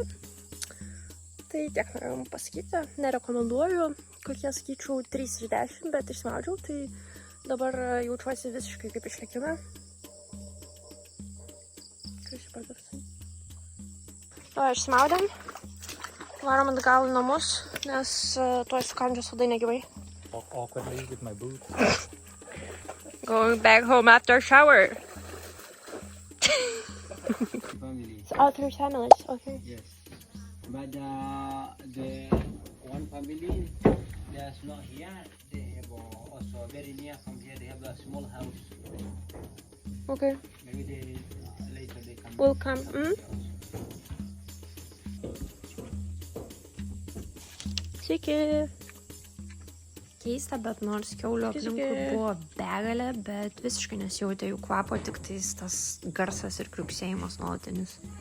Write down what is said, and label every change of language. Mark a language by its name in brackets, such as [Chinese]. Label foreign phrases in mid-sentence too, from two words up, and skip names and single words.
[Lithuanian] Tai tiek norėjau pasakyti. Nerekomenduoju, kokie sakyčiau 3 iš 10, bet išsmaudžiau. Tai dabar jaučiuosi visiškai kaip išlikime. O, išsmaudėm. Varom atgal į namus, nes tuoj sukandžiu sodai negyvai. [English] Awkwardly with my boots. Going back home after shower. Family. So all 3 families, okay. Yes. But the one family that's not here, they have also very near from here. They have a small house. Okay. Maybe they later they come. Will come. [Lithuanian] Sveiki. Keista, bet nors kiaulių aplinkui buvo begalė, bet visiškai nesijautė jų kvapo, tik tais tas garsas ir kriuksėjimas nuolatinis.